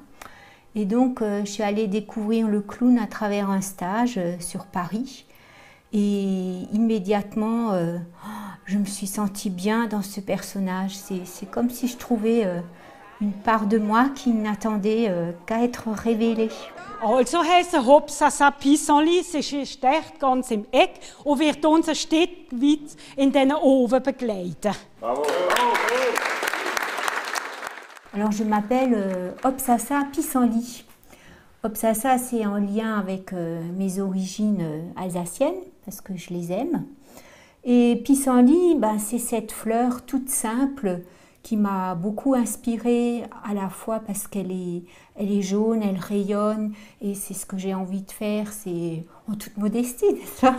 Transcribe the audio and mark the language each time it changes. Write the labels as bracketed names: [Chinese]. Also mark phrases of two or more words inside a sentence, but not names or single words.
[French] Et donc, je suis allée découvrir le clown à travers un stage sur Paris. Et immédiatement, je me suis sentie bien dans ce personnage. C'est comme si je trouvais une part de moi qui n'attendait qu'à être révélée. [German] Also heisst Hopsasa Pissenli, sie steht ganz im Eck und wird uns ein Stück weit in diesen Ofen begleiten. Bravo. [French] Alors je m'appelle Hopsasa Pissenli. Hopsasa, c'est en lien avec mes origines alsaciennes, parce que je les aime. Et pissenlit, c'est cette fleur toute simple qui m'a beaucoup inspirée, à la fois parce qu'elle est jaune, elle rayonne, et c'est ce que j'ai envie de faire, c'est en toute modestie, n'est-ce pas?